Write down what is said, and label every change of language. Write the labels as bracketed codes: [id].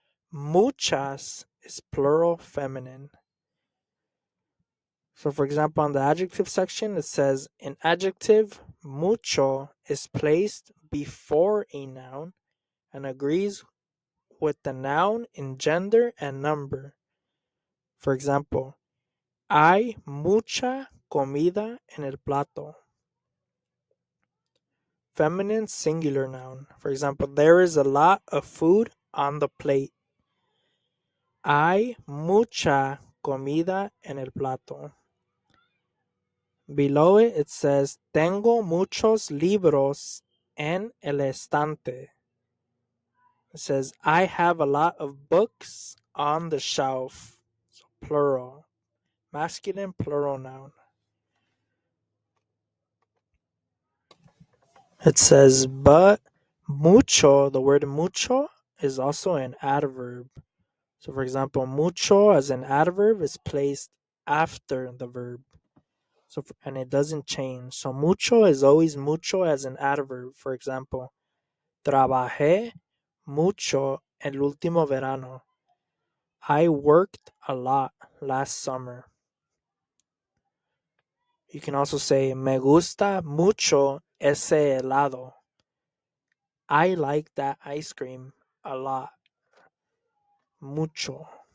[en] Muchas is plural, feminine. So, for example, on the adjective section, it says an adjective, mucho, is placed before a noun and agrees with the noun in gender and number. For example, [es] hay mucha comida en el plato. [en] Feminine singular noun. For example, there is a lot of food on the plate. [es] Hay mucha comida en el plato. [en] Below it, it says, [es] tengo muchos libros en el estante. [en] It says, I have a lot of books on the shelf. So plural. Masculine plural noun. It says, but mucho, the word mucho, is also an adverb. So, for example, mucho as an adverb is placed after the verb. So, and it doesn't change. So, mucho is always mucho as an adverb. For example, [es] trabajé mucho el último verano. [en] I worked a lot last summer. You can also say, [es] me gusta mucho ese helado. [en] I like that ice cream a lot. Mucho.